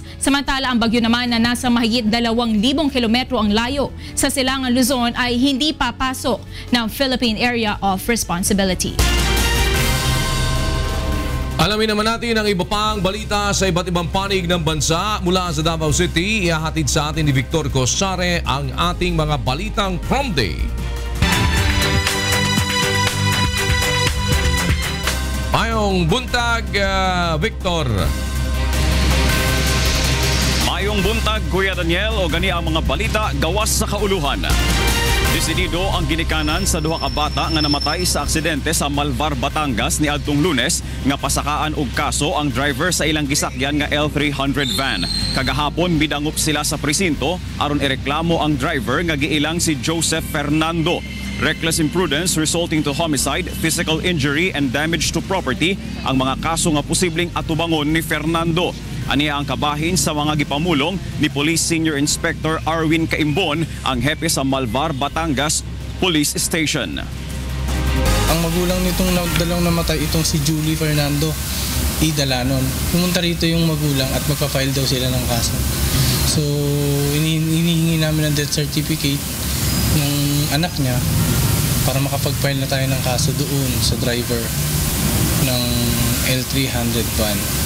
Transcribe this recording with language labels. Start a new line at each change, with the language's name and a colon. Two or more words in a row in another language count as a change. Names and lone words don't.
Filipino: Samantala, ang bagyo naman na nasa mahigit 2,000 kilometro ang layo sa silangan Luzon ay hindi papasok ng Philippine Area of Responsibility. Alamin naman natin ang iba pang balita sa iba't ibang panig ng bansa mula sa Davao City. Ihahatid sa atin ni Victor Cosare ang ating mga balitang prom day.
Cebuano: Ayon Mayong buntag, Victor. Mayong buntag, Kuya Daniel, o gani ang mga balita gawas sa kauluhan. Desidido ang ginikanan sa duha ka bata nga namatay sa aksidente sa Malvar, Batangas ni adtong Lunes nga pasakaan og kaso ang driver sa ilang gisakyan nga L300 van. Kagahapon midangup sila sa presinto aron ireklamo ang driver nga giilang si Joseph Fernando.
English: Reckless imprudence resulting to homicide, physical injury and damage to property
Cebuano: ang mga kaso nga posibleng atubangon ni Fernando. Aniya ang kabahin sa mga gipamulong ni Police Senior Inspector Arwin Caimbon, ang hepe sa Malvar, Batangas Police Station.
Filipino: Ang magulang nitong dalawang namatay, itong si Julie Fernando Idalanon. Pumunta rito yung magulang at magpa-file daw sila ng kaso. So, hinihingi namin ng death certificate ng anak niya para makapag-file na tayo ng kaso doon sa driver ng L300 van.